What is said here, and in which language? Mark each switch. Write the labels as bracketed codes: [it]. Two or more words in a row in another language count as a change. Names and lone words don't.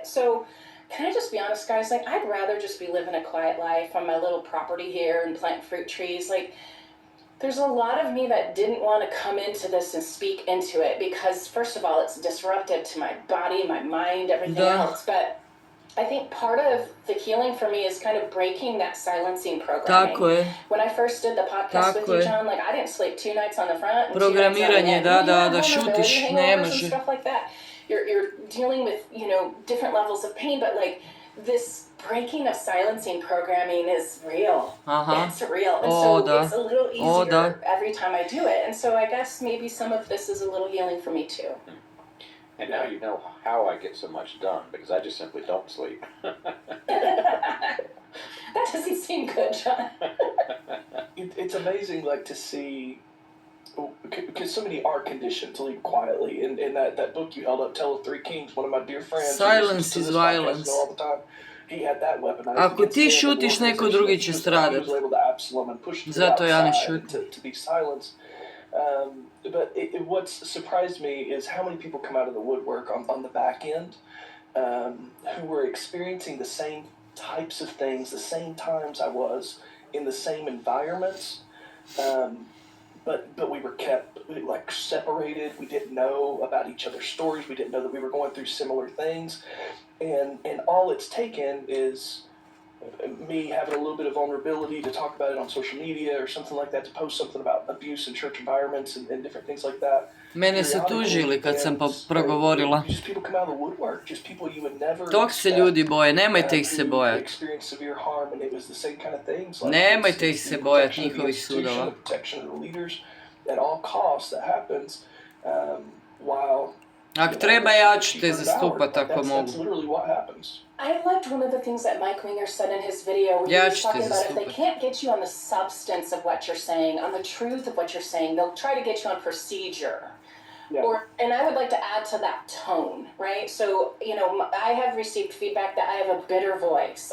[en] So can I just be honest, guys? Like, I'd rather just be living a quiet life on my little property here and plant fruit trees. Like, there's a lot of me that didn't want to come into this and speak into it because, first of all, it's disruptive to my body, my mind, everything else. But I think part of the healing for me is kind of breaking that silencing programming. [hr] Tako je. [en] When I first did the podcast with you, John, like, I didn't sleep 2 nights on the front and 2 nights on the [hr] Programiranje, [en] end. [hr] da šutiš, ne može. [en] Stuff like that. You're dealing with, different levels of pain, but like this breaking of silencing programming is real. It's real. And so it's a little easier every time I do it. And so I guess maybe some of this is a little healing for me too. And now you know how I get so much done, because I just simply don't sleep. That doesn't seem good, John. It's amazing, like, to see, because so many are conditioned to leave quietly. In that book you held up, Tell of Three Kings, one of my dear friends, Silence is violence. all the time, he had that weaponized. [hr] Ako ti šutiš, neko drugi će stradat. Zato ja ne šutim. [en] To be silenced. But what's surprised me is how many people come out of the woodwork on the back end who were experiencing the same types of things, the same times I was, in the same environments, but we were kept like separated. We didn't know about each other's stories. We didn't know that we were going through similar things, and all it's taken is me having a little bit of vulnerability to talk about it on social media or something like that, to post something about abuse in church environments and different things like that. [hr] Mene su tužili kad sam progovorila. [en] Just people come out of the woodwork, just people you would never [hr] Tog se ljudi boje, nemojte ih se bojati. [en] experience severe harm, and it was the same kind of things. [hr] Nemojte ih se bojati njihovih sudova. [en] Protection of the leaders at all costs that happens while [hr] Ako treba, ja ću te zastupati ako mogu. [en] That's literally what happens. I liked one of the things that Mike Winger said in his video where he was talking about if they can't get you on the substance of what you're saying, on the truth of what you're saying, they'll try to get you on procedure. Yeah. And I would like to add to that tone, right? So, I have received feedback that I have a bitter voice.